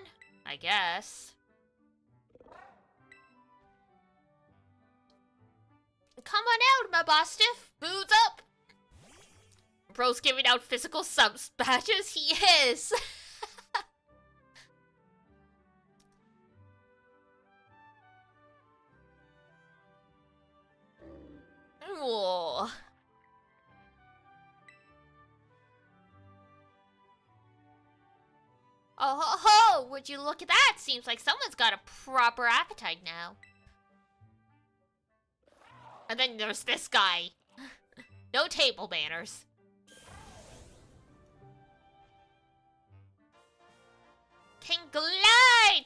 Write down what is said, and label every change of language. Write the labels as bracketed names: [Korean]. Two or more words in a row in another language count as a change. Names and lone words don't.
[English] I guess. Come on out, my Mastiff. Booze up. Bro's giving out physical subs badges. He is. Whoa. Oh ho ho! Would you look at that? Seems like someone's got a proper appetite now. And then there's this guy. No table manners. Can glide!